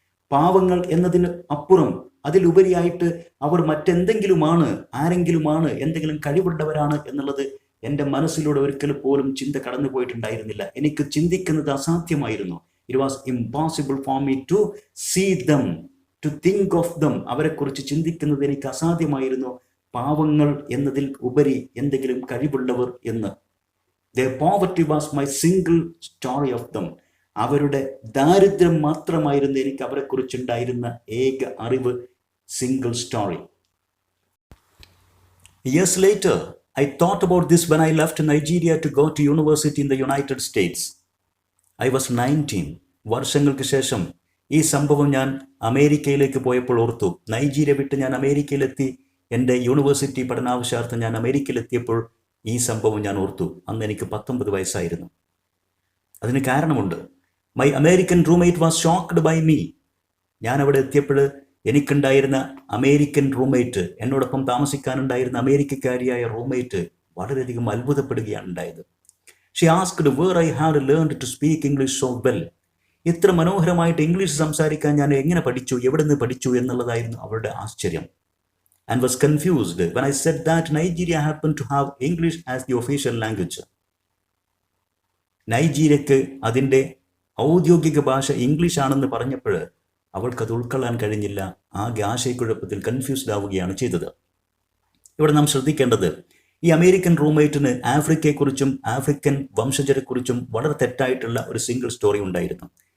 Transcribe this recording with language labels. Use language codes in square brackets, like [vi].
[ml] പാവങ്ങൾ എന്നതിന് അപ്പുറം, അതിലുപരിയായിട്ട് അവർ മറ്റെന്തെങ്കിലുമാണ്, ആരെങ്കിലുമാണ്, എന്തെങ്കിലും കഴിവുള്ളവരാണ് എന്നുള്ളത് എൻ്റെ മനസ്സിലൂടെ ഒരിക്കൽ പോലും ചിന്ത കടന്നു പോയിട്ടുണ്ടായിരുന്നില്ല. എനിക്ക് ചിന്തിക്കുന്നത് അസാധ്യമായിരുന്നു. [en] It was impossible for me to see them, to think of them. [ml] അവരെക്കുറിച്ച് ചിന്തിക്കുന്നത് എനിക്ക് അസാധ്യമായിരുന്നു, പാവങ്ങൾ എന്നതിൽ ഉപരി എന്തെങ്കിലും കഴിവുള്ളവർ എന്ന്. [en] Their poverty was my single story of them. [ml] അവരുടെ ദാരിദ്ര്യം മാത്രമായിരുന്നു എനിക്ക് അവരെക്കുറിച്ചുണ്ടായിരുന്ന ഏക അറിവ്, single story. [en] Years later, I thought about this when I left Nigeria to go to university in the United States. I was 19. [ml] വർഷങ്ങൾക്ക് ശേഷം ഈ സംഭവം ഞാൻ അമേരിക്കയിലേക്ക് പോയപ്പോൾ ഓർത്തു. നൈജീരിയ വിട്ട് ഞാൻ അമേരിക്കയിലെത്തി, എൻ്റെ യൂണിവേഴ്സിറ്റി പഠനാവശ്യാർത്ഥം ഞാൻ അമേരിക്കയിലെത്തിയപ്പോൾ ഈ സംഭവം ഞാൻ ഓർത്തു. അന്ന് എനിക്ക് 19 വയസ്സായിരുന്നു. അതിന് കാരണമുണ്ട്. [en] My American roommate was shocked by me. [ml] ഞാൻ അവിടെ എത്തിയപ്പോൾ എനിക്കുണ്ടായിരുന്ന അമേരിക്കൻ റൂംമേറ്റ്, എന്നോടൊപ്പം താമസിക്കാനുണ്ടായിരുന്ന അമേരിക്കക്കാരിയായ റൂംമേറ്റ് വളരെയധികം അത്ഭുതപ്പെടുകയാണ് ഉണ്ടായത്. [en] She asked where I had learned to speak English so well. [ml] ഇത്ര മനോഹരമായിട്ട് ഇംഗ്ലീഷ് സംസാരിക്കാൻ ഞാൻ എങ്ങനെ പഠിച്ചു, എവിടെ നിന്ന് പഠിച്ചു എന്നുള്ളതായിരുന്നു അവരുടെ ആശ്ചര്യം. [en] And was confused when I said that Nigeria happened to have English as the official language. [ml] നൈജീരിയക്ക് അതിൻ്റെ ഔദ്യോഗിക ഭാഷ ഇംഗ്ലീഷ് ആണെന്ന് പറഞ്ഞപ്പോൾ അവൾക്കത് ഉൾക്കൊള്ളാൻ കഴിഞ്ഞില്ല. ആകെ ആശയക്കുഴപ്പത്തിൽ കൺഫ്യൂസ്ഡ് ആവുകയാണ് ചെയ്തത്. ഇവിടെ നാം ശ്രദ്ധിക്കേണ്ടത്, ഈ അമേരിക്കൻ റൂംമേറ്റിന് ആഫ്രിക്കയെക്കുറിച്ചും ആഫ്രിക്കൻ വംശജരെക്കുറിച്ചും വളരെ തെറ്റായിട്ടുള്ള ഒരു സിംഗിൾ സ്റ്റോറി ഉണ്ടായിരുന്നു.